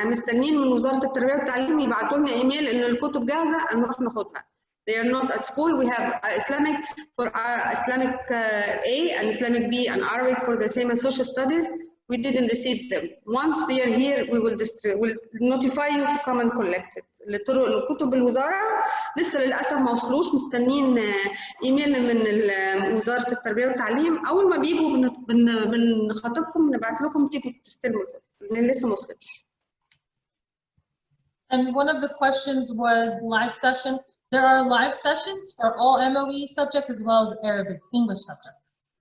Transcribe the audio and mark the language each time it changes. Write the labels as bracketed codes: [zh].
[ar] مستنين من وزارة التربية والتعليم يبعتوا لنا إيميل إن الكتب جاهزة نروح ناخدها. [en] They are not at school. We have Islamic for Islamic A and Islamic B and Arabic for the same as social studies. We didn't receive them. Once they are here, we will notify you to come and collect it. [ar] الكتب الوزارة لسه للأسف ما وصلوش، مستنين إيميل من وزارة التربية والتعليم، أول ما بيجوا بنخاطبكم نبعت لكم تيجوا تستلموا الكتب، لأن لسه ما وصلتش. [en] And one of the questions was live sessions. There are live sessions for all MOE subjects as well as Arabic, English subjects.